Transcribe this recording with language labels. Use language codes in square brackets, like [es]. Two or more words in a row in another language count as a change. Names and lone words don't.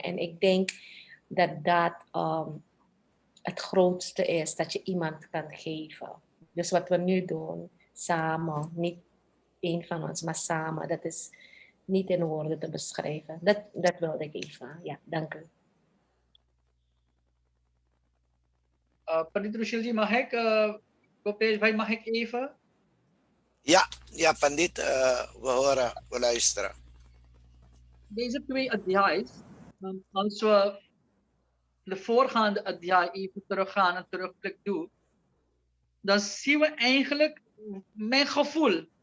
[nl] En ik denk dat dat het grootste is dat je iemand kan geven. Dus wat we nu doen, samen, niet één van ons, maar samen, dat is niet in woorden te beschrijven. Dat wilde ik even. Ja, dank u. पंडित रुशील जी, mag ik, Gopesh भाई, mag ik even? Ja, Pandit, we horen, we luisteren. Deze twee adhyay's, als we de voorgaande adhyay even teruggaan en terugklik doen, dan zien we eigenlijk mijn gevoel.